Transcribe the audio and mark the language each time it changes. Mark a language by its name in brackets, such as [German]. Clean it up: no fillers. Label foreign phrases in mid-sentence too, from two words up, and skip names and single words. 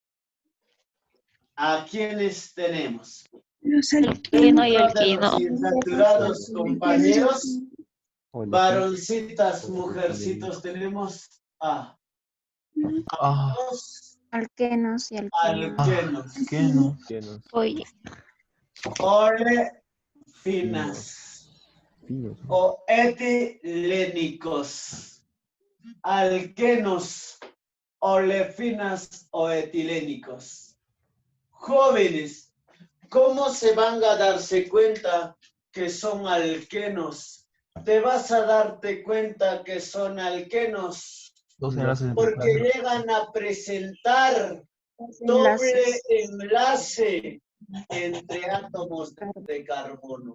[Spanish] ¿A quiénes tenemos? Alquino y Dentro de alquino. los insaturados, compañeros, Hola. varoncitas, mujercitos, tenemos a Ah, los Alquenos y alquenos. alquenos, alqueno. Oye, olefinas Finos. o etilénicos. Alquenos, olefinas o etilénicos. Jóvenes, ¿cómo se van a darse cuenta que son alquenos? Te vas a darte cuenta que son alquenos Dos enlaces. porque llegan a presentar doble enlace entre átomos de carbono.